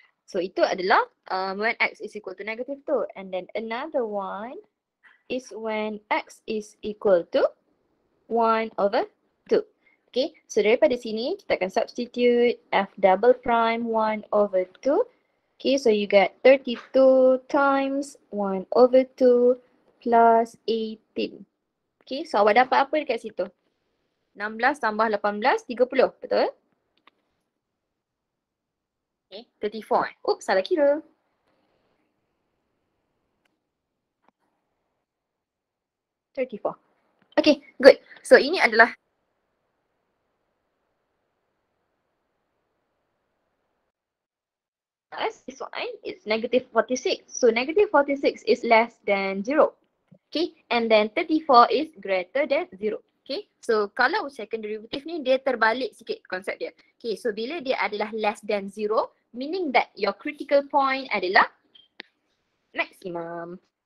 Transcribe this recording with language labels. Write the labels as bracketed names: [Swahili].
[Malay] So itu adalah [English] when x is equal to -2. And then another one is when x is equal to 1 over 2. [Malay] Okay. So daripada sini kita akan substitute f double prime 1 over 2. Okay. [English] So you get 32 times 1 over 2 plus 18. Okay. [Malay] So awak dapat apa dekat situ? 16 tambah 18, 30. Betul? Okay, 34. Oops, salah kira. [English] Okay, good. [Malay] So ini adalah [English] this one is -46. So -46 is less than 0. Okay, and then 34 is greater than 0. [Malay] Okay, so kalau second derivative ni dia terbalik sikit konsep dia. [English] Okay, so [Malay] bila dia adalah [English] less than 0, meaning that your critical point adalah maximum.